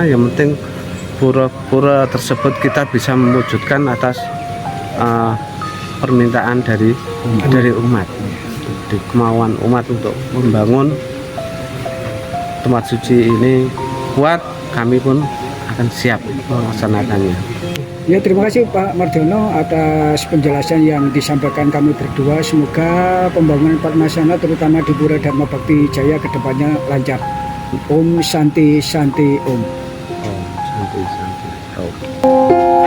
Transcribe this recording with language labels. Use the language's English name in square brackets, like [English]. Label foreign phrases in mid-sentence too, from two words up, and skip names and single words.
[Indonesian] Yang penting pura-pura tersebut kita bisa mewujudkan atas permintaan dari umat, di kemauan umat untuk membangun tempat suci ini kuat. Kami pun akan siap melaksanakannya. Ya, terima kasih Pak Mardiono atas penjelasan yang disampaikan kami berdua. Semoga pembangunan Padmasana terutama di Pura Dharma Bakti Jaya kedepannya lancar. [Sanskrit] Om Santi Santi Om. Om Santi Santi Om.